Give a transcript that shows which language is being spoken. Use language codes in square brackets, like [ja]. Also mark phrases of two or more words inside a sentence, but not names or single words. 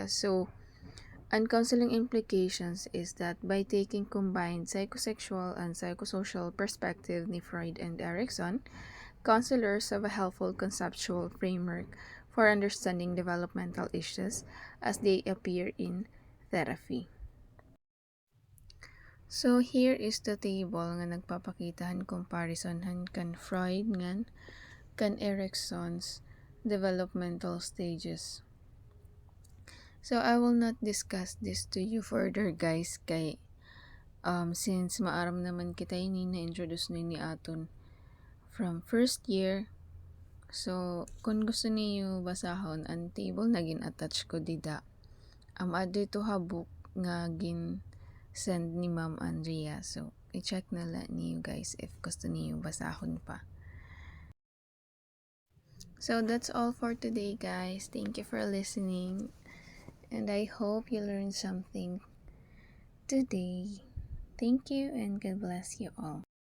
[en] So, and counseling implications is that by taking combined psychosexual and psychosocial perspective ni Freud and Erikson, counselors have a helpful conceptual framework for understanding developmental issues as they appear in therapy. [war] So here is the table nga nagpapakitahan comparisonhan kan Freud ngan kan Erikson's [en] developmental stages. So I will not discuss this to you further guys kay since [war] maaram naman kita ini na-introduce ni aton [en] from first year. [war] So kung gusto niyo basahon ang table na gin-attach ko dida. Adi to ha book nga gin send ni Ma'am Andrea. So i-check na lang niyo guys if gusto niyo basahon pa. [en] So that's all for today guys. Thank you for listening. And I hope you learned something today. Thank you and God bless you all.